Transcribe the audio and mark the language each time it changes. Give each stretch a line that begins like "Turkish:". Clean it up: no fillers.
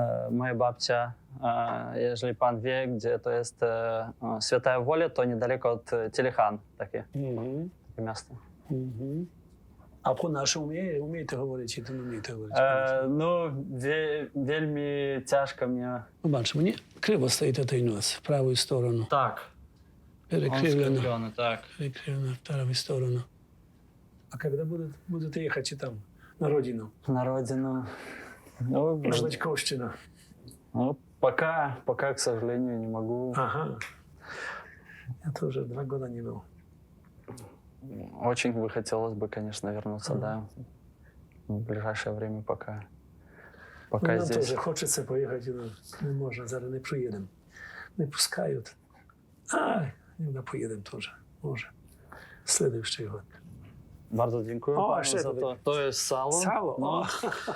Polish: Moja babcia, jeżeli pan wie, gdzie to jest Święta Wola, to niedaleko od Telechan, takie miasto. A po naszemu umiecie
Russian: говорить,
Polish: czy ty nie umiecie говорить? No, wielmi ciężko mnie. Zobacz, mnie krzywo stoi tutaj nos, w prawą stronę. Tak.
Russian: Перекривлено.
Polish: Tak.
Russian: Перекривлено в правую сторону. А когда будете ехать там, на родину? На родину. Ну, Может быть, Ковщина? Ну, пока, к сожалению, не могу. Ага. Я тоже 2 года не был. Очень бы хотелось бы, конечно, вернуться, да. в ближайшее время пока Нам здесь.
Ukrainian: теж хочеться поїхати, але не можна, зараз не проїдемо. Не пускають. Не поїдемо теж, може. Слідуючий год.
Polish: Bardzo dziękuję O, panu jeszcze za to. To jest salo.
Russian: Сало?
Polish: No.